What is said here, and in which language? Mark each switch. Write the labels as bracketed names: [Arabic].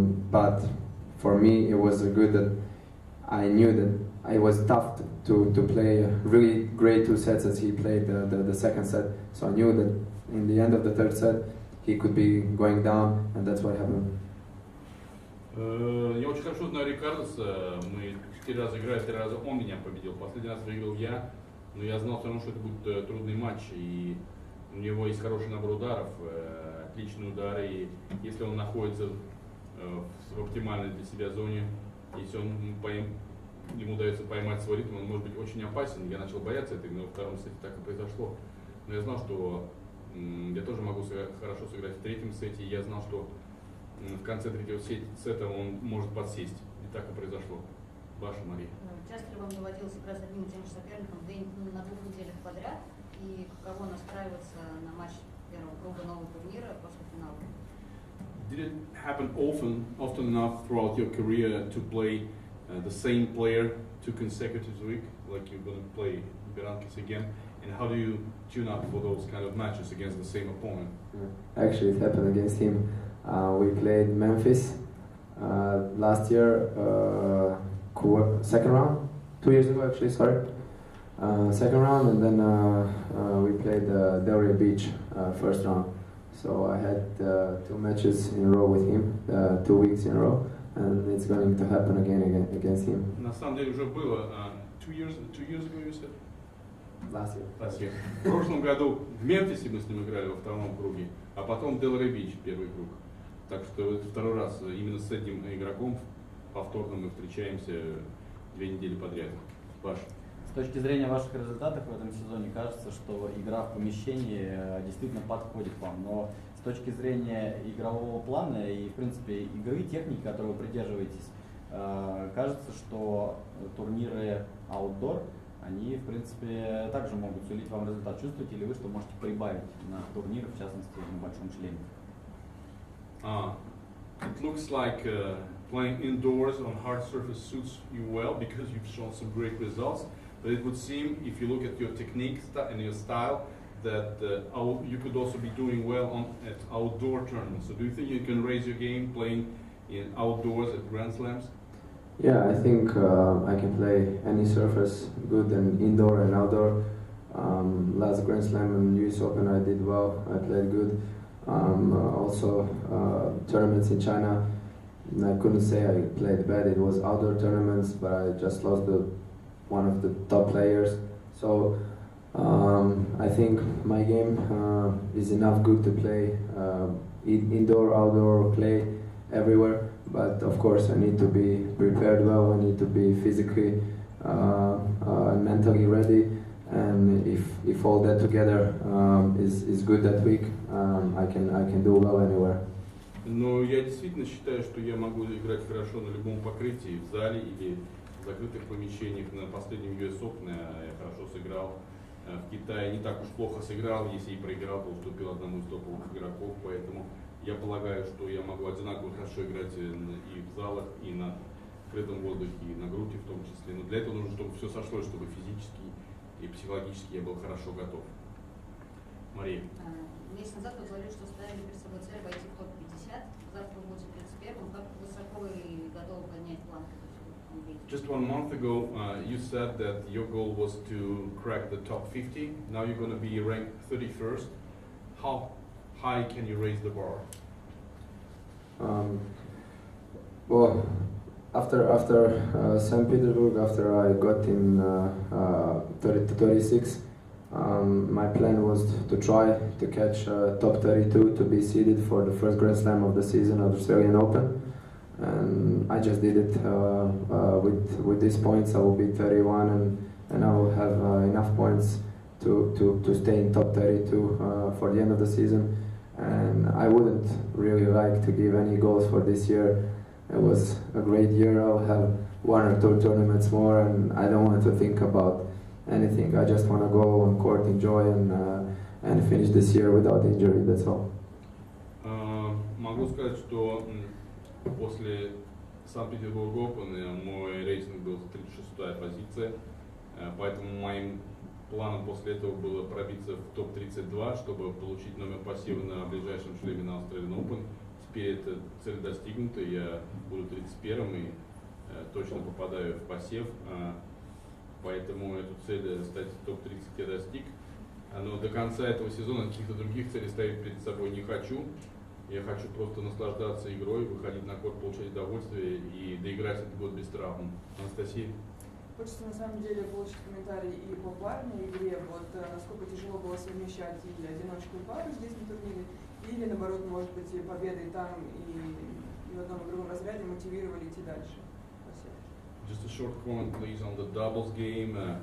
[English] But for me, it was good that I knew that it was tough to play really great 2 sets as he played the second set. So I knew that in the end of the 3rd set, he could be going down, and that's what happened. [Russian] Я очень хорошо знаю Рикардоса. Мы 4 раза играли, 3 раза он меня победил. Последний раз выиграл я, но я знал все равно, что это будет трудный матч. И у него есть хороший набор ударов, отличные удары. И если он находится в оптимальной для себя зоне, если ему удается поймать свой ритм, он может быть очень опасен. Я начал бояться этого, но во 2-м сете так и произошло. Но я знал, что я тоже могу хорошо сыграть в 3-м сете, и я знал, что в конце 3-го сета он может подсесть. И так и произошло. Ваша, Мария. Часто ли вам доводилось играть с одним и тем же соперником на 2 неделях подряд? И каково настраиваться на матч первого круга нового турнира после финала? [English] Did it happen often enough throughout your career to play the same player 2 consecutive weeks, like you're going to play Berankis again? And how do you tune up for those kind of matches against the same opponent? Actually, it happened against him. We played Memphis last year, 2nd round, 2 years ago actually, sorry. 2nd round, and then we played Delray Beach 1st round. So I had 2 matches in a row with him, 2 weeks in a row, and it's going to happen again against him. [Russian] На самом деле уже было [English] 2 years ago, you said? Last year. [Russian] В прошлом году в Мемфисе мы с ним играли во 2-м круге, а потом Делрей Бич 1-й круг. Так что это 2-й раз именно с этим игроком повторно мы встречаемся 2 недели подряд. Паш. С точки зрения ваших результатов в этом сезоне кажется, что игра в помещении действительно подходит вам, но с точки зрения игрового плана и, в принципе, игры, техники, которой вы придерживаетесь, кажется, что турниры outdoor, они, в принципе, также могут сулить вам результат. Чувствуете ли вы, что можете прибавить на турниры, в частности, на большом шлеме? [English] It looks like playing indoors on hard surface suits you well because you've shown some great results. But it would seem, if you look at your technique and your style, that you could also be doing well at outdoor tournaments. So do you think you can raise your game playing in outdoors at Grand Slams? Yeah, I think I can play any surface good, and indoor and outdoor. Last Grand Slam and US Open I did well, I played good. Also tournaments in China, I couldn't say I played bad, it was outdoor tournaments, but I just lost one of the top players. So I think my game is enough good to play indoor, outdoor, play everywhere. But of course I need to be prepared well, I need to be physically and mentally ready. And if all that together is good that week, I can do well anywhere. [Russian] Но я действительно считаю, что я могу играть хорошо на любом покрытии, в зале или в закрытых помещениях. На последнем US Open я хорошо сыграл. В Китае не так уж плохо сыграл, если и проиграл, то уступил одному из топовых игроков. Поэтому я полагаю, что я могу одинаково хорошо играть и в залах, и на открытом воздухе, и на грунте в том числе. Но для этого нужно, чтобы все сошлось, чтобы физически и психологически я был хорошо готов. Мария. Месяц назад вы говорили, что ставили перед собой цель войти в топ-50. Завтра вы будете 31-м. Как высоко вы готовы поднять планку? [English] Just 1 month ago, you said that your goal was to crack the top 50. Now you're going to be ranked 31st. How high can you raise the bar? Well, after St. Petersburg, after I got in 30 to 36, my plan was to try to catch top 32 to be seeded for the first Grand Slam of the season of the Australian Open. And I just did it with these points. I will be 31 and I will have enough points to stay in top 32 for the end of the season. And I wouldn't really like to give any goals for this year. It was a great year. I'll have 1 or 2 tournaments more, and I don't want to think about anything. I just want to go on court, enjoy, and finish this year without injury. That's all. [Russian] Могу сказать, что после Санкт-Петербург Open мой рейтинг был 36-я позиция, поэтому моим планом после этого было пробиться в топ-32, чтобы получить номер пассива на ближайшем шлеме на Australian Open. Теперь эта цель достигнута, я буду 31-м и точно попадаю в пассив, поэтому эту цель стать топ-30 я достиг. Но до конца этого сезона каких-то других целей ставить перед собой не хочу. Я хочу просто наслаждаться игрой, выходить на корт, получать удовольствие и доиграть этот год без травм. Анастасия? Хочется на самом деле получить комментарий и по парной игре, вот насколько тяжело было совмещать и одиночку и пару здесь на турнире, или наоборот, может быть, и победы там, и в одном и другом разряде мотивировали идти дальше. Спасибо. [English] Just a short comment, please, on the doubles game.